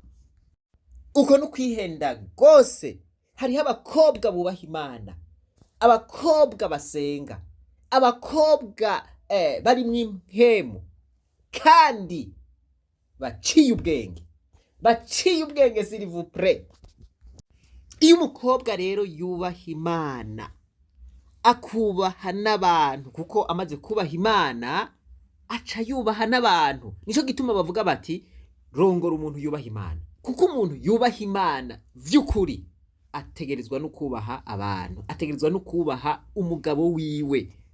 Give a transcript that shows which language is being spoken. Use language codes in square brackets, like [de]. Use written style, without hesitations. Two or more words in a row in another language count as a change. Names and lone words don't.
[rn] uko no kwihenda gose hariho abakobwa bubaha Imana abakobwa basenga abakobwa bari mw'impemu kandi baciye ubwenge [fr] s'il vous plaît. [rn] Iyo umukobwa rero yubaha Imana akubaha n'abantu kuko amaze kubaha Imana aca yubaha n'abantu nico gituma bavuga bati rongora umuntu yubaha Imana kuko umuntu yubaha Imana vy'ukuri ategerezwa no kubaha abantu ategerezwa no kubaha umugabo wiwe.